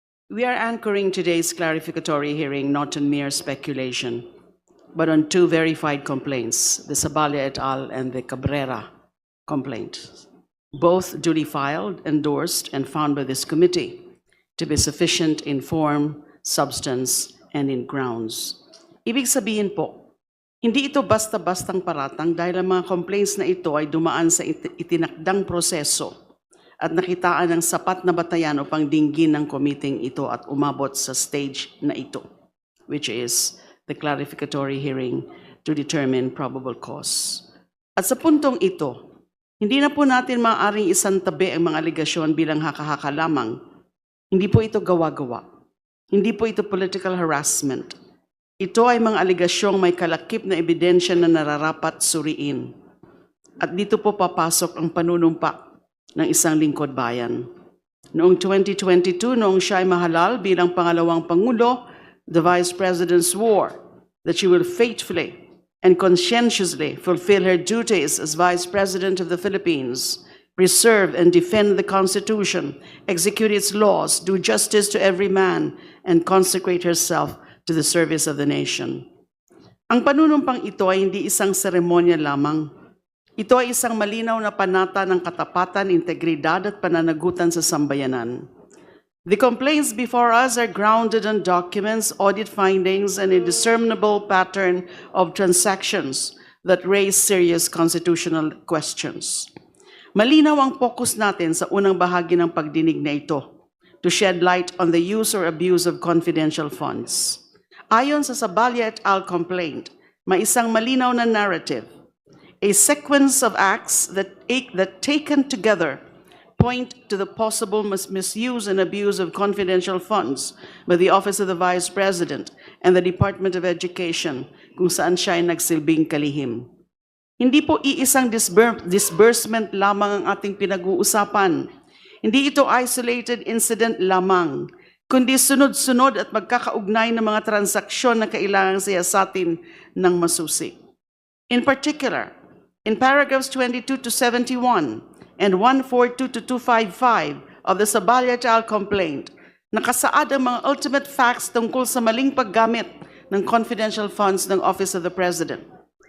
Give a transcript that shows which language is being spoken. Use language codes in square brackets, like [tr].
[en] We are anchoring today's clarificatory hearing not on mere speculation, but on two verified complaints, the Sabalia et al. And the Cabrera complaint, both duly filed, endorsed, and found by this committee to be sufficient in form, substance, and in grounds. [tl] Ibig sabihin po, hindi ito basta-bastang paratang dahil ang mga complaints na ito ay dumaan sa itinakdang proseso at nakitaan ng sapat na batayan upang dinggin ng committee ito at umabot sa stage na ito, [en] which is the clarificatory hearing to determine probable cause. [tl] At sa puntong ito, hindi na po natin maaaring isantabi ang mga aligasyon bilang haka-haka lamang. Hindi po ito gawa-gawa. Hindi po ito political harassment. Ito ay mga aligasyong may kalakip na ebidensya na nararapat suriin. At dito po papasok ang panunumpa ng isang lingkod bayan. Noong 2022, noong siya ay mahalal bilang pangalawang Pangulo, [en] the Vice President swore that she will faithfully and conscientiously fulfill her duties as Vice President of the Philippines, preserve and defend the Constitution, execute its laws, do justice to every man, and consecrate herself to the service of the nation. [tl] Ang panunumpang ito ay hindi isang seremonya lamang. Ito ay isang malinaw na panata ng katapatan, integridad at pananagutan sa sambayanan. [en] The complaints before us are grounded on documents, audit findings, and a discernible pattern of transactions that raise serious constitutional questions. [tl] Malinaw ang focus natin sa unang bahagi ng pagdinig na ito [en] to shed light on the use or abuse of confidential funds. [tl] Ayon sa Sabalia et al. [en] Complaint, [tl] may isang malinaw na narrative, [en] a sequence of acts that taken together point to the possible misuse and abuse of confidential funds by the Office of the Vice President and the Department of Education [tl] kung saan siya ay nagsilbing kalihim. Hindi po iisang disbursement lamang ang ating pinag-uusapan. Hindi ito isolated incident lamang, kundi sunod-sunod at magkakaugnay ng mga transaksyon na kailangang siyasatin ng masusi. [en] In particular, in paragraphs 22 to 71 and 142 to 255 of the Sabalia et al. [tl] Complaint, nakasaad ang mga ultimate facts tungkol sa maling paggamit ng confidential funds ng Office of the President.